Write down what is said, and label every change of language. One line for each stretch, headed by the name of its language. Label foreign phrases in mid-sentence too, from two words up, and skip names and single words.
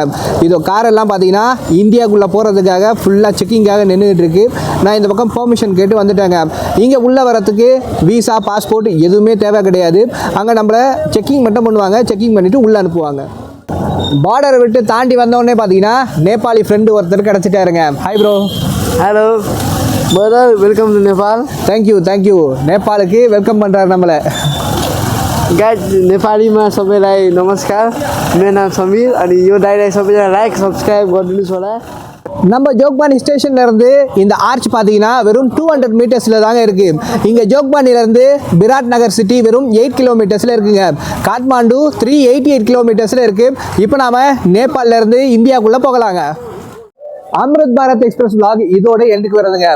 Tamil: இதோ காரெல்லாம் பார்த்தீங்கன்னா இந்தியாவுக்குள்ளே போகிறதுக்காக ஃபுல்லாக செக்கிங்காக நின்றுக்கிட்டு இருக்கு. நான் இந்த பக்கம் பெர்மிஷன் கேட்டு வந்துட்டேங்க. இங்கே உள்ளே வரத்துக்கு விசா பாஸ்போர்ட் எதுவுமே தேவை கிடையாது. அங்கே நம்மளை செக்கிங் மட்டும் பண்ணுவாங்க, செக்கிங் பண்ணிவிட்டு உள்ளே அனுப்புவாங்க. பார்டரை விட்டு தாண்டி வந்தோடனே பார்த்தீங்கன்னா நேபாளி ஃப்ரெண்டு ஒருத்தர் கிடச்சிட்டாருங்க.
English: Hi bro. Hello brother, welcome to Nepal.
Tamil: தேங்க்யூ. நேபாளுக்கு வெல்கம் பண்ணுறாரு நம்மளை.
Nepali: गाइज नेपालीमा सबैलाई नमस्कार. मेरो नाम समीर अनि यो डाइलाई सबैजना
English: like subscribe
Nepali: गरिदिनुहोस् होला.
Tamil: நம்ம ஜோக்பானி ஸ்டேஷன்ல இருந்து இந்த ஆர்ச் பார்த்தீங்கன்னா வெறும் 200 மீட்டர்ஸ்ல தாங்க இருக்கு. இங்க ஜோக்பானில இருந்து பிராட் நகர் சிட்டி வெறும் 8 கிலோமீட்டர்ஸ்ல இருக்குங்க. காட்மாண்டு 388 கிலோமீட்டர்ஸ்ல இருக்கு. இப்போ நாம நேபாளில இருந்து இந்தியாவுக்குள்ள போகலாங்க. அம்ருத் பாரத் எக்ஸ்பிரஸ் vlog இதோட எண்டுக்கு வருதுங்க.